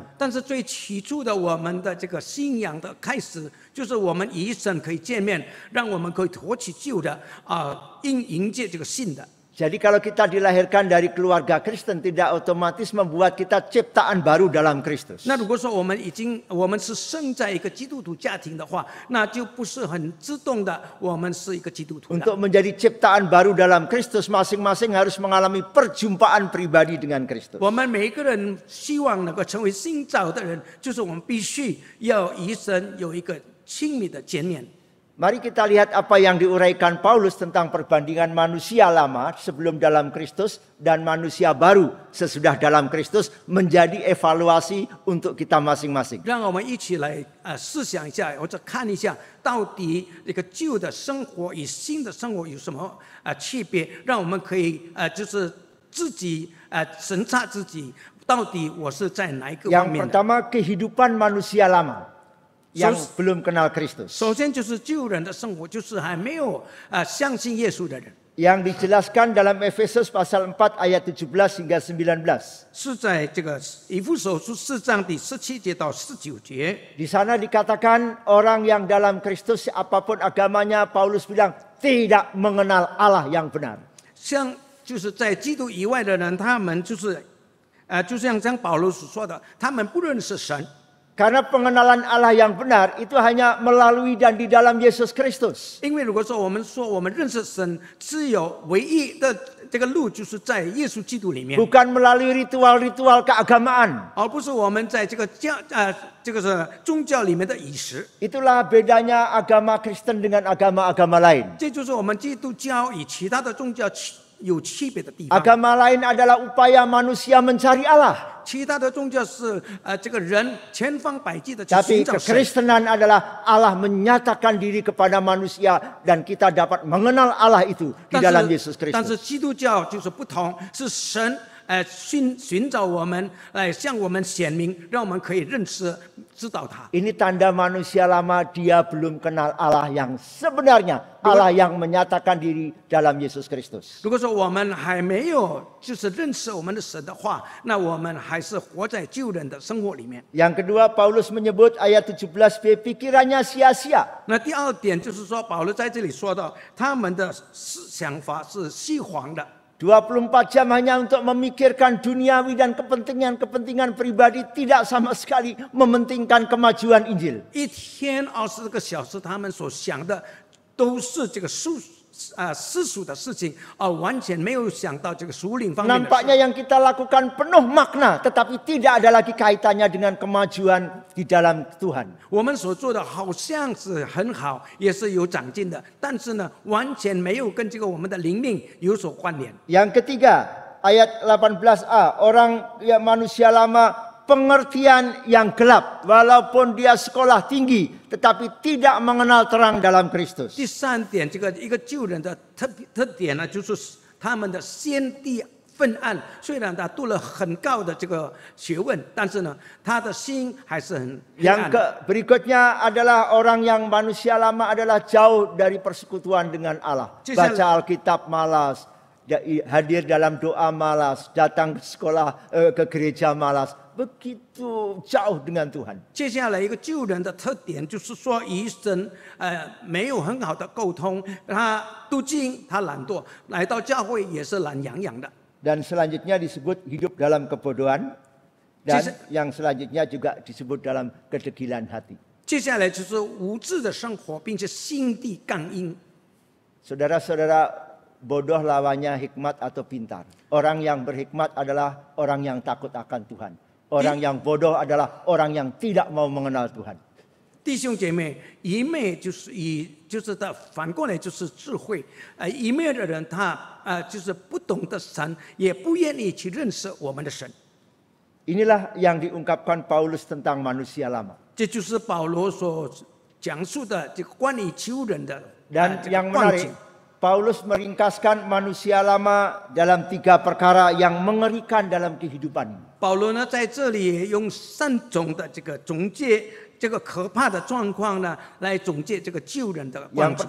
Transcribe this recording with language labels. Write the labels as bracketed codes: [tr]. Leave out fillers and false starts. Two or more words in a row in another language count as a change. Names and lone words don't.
[zh] 但是最起初的我们的这个信仰的开始，就是我们与神可以见面，让我们可以脱去旧的迎接这个新的。 [id] Jadi kalau kita dilahirkan dari keluarga Kristen tidak otomatis membuat kita ciptaan baru dalam Kristus. [zh] 那如果说我们是生在一个基督徒家庭的话，那就不是很自动的，我们是一个基督徒。 [id] Untuk menjadi ciptaan baru dalam Kristus, masing-masing harus mengalami perjumpaan pribadi dengan Kristus. [zh] 我们每一个人希望能够成为新造的人，就是我们必须要与神有一个亲密的见面。 [id] Mari kita lihat apa yang diuraikan Paulus tentang perbandingan manusia lama sebelum dalam Kristus dan manusia baru sesudah dalam Kristus menjadi evaluasi untuk kita masing-masing. [zh] 让我们一起来思想一下，或者看一下，到底这个旧的生活与新的生活有什么区别？让我们可以就是自己审查自己，到底我是在哪一个方面的。 [id] Yang pertama kehidupan manusia lama yang belum kenal Kristus. [zh] 首先就是旧人的生活，就是还没有相信耶稣的人。 [id] Yang dijelaskan dalam Efesus pasal 4 ayat 17 hingga 19. [zh] 是在这个以弗所书4章第17节到19节。 [id] Di sana dikatakan orang yang dalam Kristus apapun agamanya, Paulus bilang tidak mengenal Allah yang benar. [zh] 像就是在基督以外的人，他们就是就像保罗所说的，他们不认识神。 [id] Karena pengenalan Allah yang benar itu hanya melalui dan di dalam Yesus Kristus. [zh] 因为如果说我们认识神，只有唯一的这个路，就是在耶稣基督里面， [id] Bukan melalui ritual-ritual keagamaan. [zh] 而不是我们在这个这个是宗教里面的仪式。 [id] Itulah bedanya agama Kristen dengan agama-agama lain. [zh] 这就是我们基督教与其他的宗教有区别的地方。 [id] Agama lain adalah upaya manusia mencari Allah. [zh] 其他的宗教是这个人千方百计的去 [id] Tapi [zh] 寻找神。 [id] kekristenan adalah Allah menyatakan diri kepada manusia dan kita dapat mengenal Allah itu di dalam Yesus [zh] 但是 [id] Kristus. [zh] 基督教就是不同，是神寻找我们，来向我们显明，让我们可以认识、知道他。 [id] Ini tanda manusia lama dia belum kenal Allah yang sebenarnya, Allah yang menyatakan diri dalam Yesus Kristus. [zh] 如果说我们还没有就是认识我们的神的话，那我们还是活在旧人的生活里面。 [id] Yang kedua, Paulus menyebut ayat 17b pikirannya sia-sia. [zh] 那第二点就是说，保罗在这里说到，他们的想法是虚晃的。 [id] 24 jam hanya untuk memikirkan duniawi dan kepentingan-kepentingan pribadi, tidak sama sekali mementingkan kemajuan Injil. [zh] 一天24个小时，他们所想的都是这个世俗的事情，而完全没有想到这个属灵方面的事。 [id] Nampaknya yang kita lakukan penuh makna, tetapi tidak ada lagi kaitannya dengan kemajuan di dalam Tuhan. [zh] 我们所做的好像是很好，也是有长进的，但是呢，完全没有跟这个我们的灵命有所关联。 [id] Yang ketiga, ayat 18a, orang yang manusia lama pengertian yang gelap, walaupun dia sekolah tinggi, tetapi tidak mengenal terang dalam Kristus. [zh] 第三点，这个一个旧人的特点呢，就是他们的先地昏暗。虽然他读了很高的这个学问，但是呢，他的心还是很黑暗。 [id] Yang berikutnya adalah orang yang manusia lama adalah jauh dari persekutuan dengan Allah. Baca Alkitab malas, hadir dalam doa malas, datang ke sekolah ke gereja malas. Begitu jauh dengan Tuhan. [zh] 接下来一个旧人的特点就是说，与神没有很好的沟通，他读经他懒惰，来到教会也是懒洋洋的。 [id] Dan selanjutnya disebut hidup dalam kebodohan. Dan yang selanjutnya juga disebut dalam kedegilan hati. [zh] 接下来就是无知的生活，并且心地刚硬。 [id] Saudara-saudara, bodoh lawannya hikmat atau pintar. Orang yang berhikmat adalah orang yang takut akan Tuhan. Orang yang bodoh adalah orang yang tidak mau mengenal Tuhan. [zh] 弟兄姐妹，愚昧就是他反过来就是智慧。愚昧的人他就是不懂得神，也不愿意去认识我们的神。 [id] Inilah yang diungkapkan Paulus tentang manusia lama. [zh] 这就是保罗所讲述的这个关于旧人的 [id] Dan yang menarik, Paulus meringkaskan manusia lama dalam 3 perkara yang mengerikan dalam kehidupan. [zh] 保罗呢，在这里用3种的这个总结这个可怕的状况呢，来总结这个旧人的光 [id] Yang